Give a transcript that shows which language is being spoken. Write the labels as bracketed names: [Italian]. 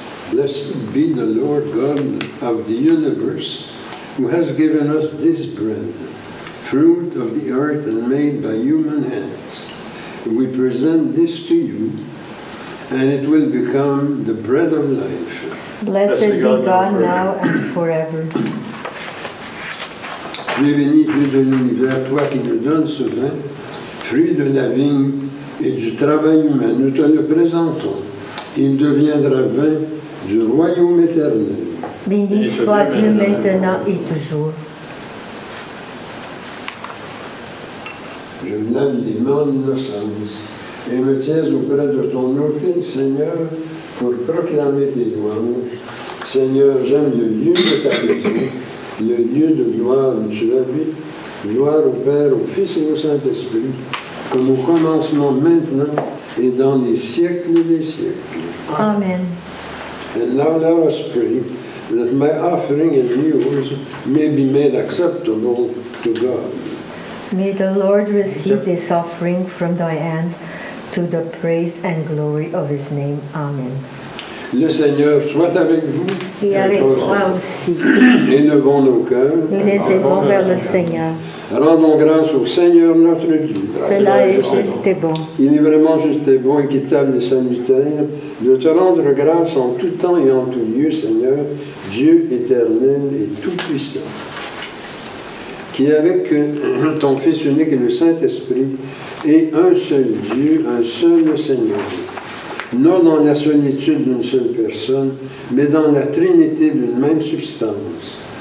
[English] Blessed be the Lord God of the universe, who has given us this bread, fruit of the earth and made by human hands. We present this to you, and it will become the bread of life. Blessed be God now and forever. [French] Tu es béni, Dieu de l'univers, toi qui nous donnes ce vin, fruit de la vigne et du travail humain. Nous te le présentons. Il deviendra vin du royaume éternel. Béni soit Dieu maintenant et toujours. Je me lave les mains d'innocence et me tiens auprès de ton autel, Seigneur, pour proclamer tes louanges. Seigneur, j'aime le lieu de ta maison, le lieu de gloire où tu habites. Gloire au Père, au Fils et au Saint-Esprit, comme au commencement maintenant et dans les siècles des siècles. Amen. [English] And now let us pray that my offering and yours may be made acceptable to God. May the Lord receive this offering from thy hands to the praise and glory of his name. Amen. [French] Le Seigneur soit avec vous. Et avec toi aussi. Élevons nos cœurs. Nous les élevons vers le Seigneur. Rendons grâce au Seigneur notre Dieu. Cela est juste et bon. Il est vraiment juste et bon, équitable et salutaire de te rendre grâce en tout temps et en tout lieu, Seigneur, Dieu éternel et tout-puissant, qui avec ton Fils unique et le Saint-Esprit est un seul Dieu, un seul Seigneur, non dans la solitude d'une seule personne, mais dans la trinité d'une même substance.